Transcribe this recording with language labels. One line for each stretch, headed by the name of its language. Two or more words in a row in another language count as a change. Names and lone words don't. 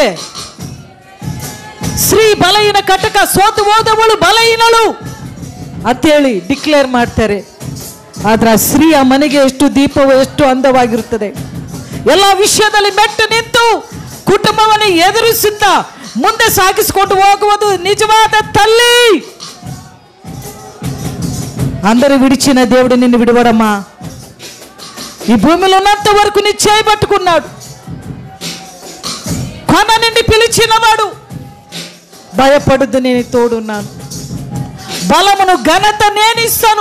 Kannada: ಸ್ತ್ರೀ ಬಲಹೀನ ಕಟಕ, ಸೋತು ಹೋದವಳು ಬಲಹೀನಳು ಅಂತೇಳಿ ಡಿಕ್ಲೇರ್ ಮಾಡ್ತಾರೆ. ಆದ್ರೆ ಆ ಸ್ತ್ರೀ ಆ ಮನೆಗೆ ಎಷ್ಟು ದೀಪವು ಎಷ್ಟು ಅಂದವಾಗಿರುತ್ತದೆ. ಎಲ್ಲ ವಿಷಯದಲ್ಲಿ ಮೆಟ್ಟು ನಿಂತು ಕುಟುಂಬವನ್ನು ಎದುರಿಸುತ್ತಾ ಮುಂದೆ ಸಾಗಿಸಿಕೊಂಡು ಹೋಗುವುದು ನಿಜವಾದ ತಲ್ಲಿ.
Telugu: అందరి విడిచిన దేవుడు నిన్ను విడవడమ్మా. ఈ భూమిలో ఉన్నంత వరకు నీ చేయబట్టుకున్నాడు. కొన నుండి పిలిచినవాడు. భయపడొద్దు, నేను తోడున్నాను. బలమును ఘనత నేను ఇస్తాను.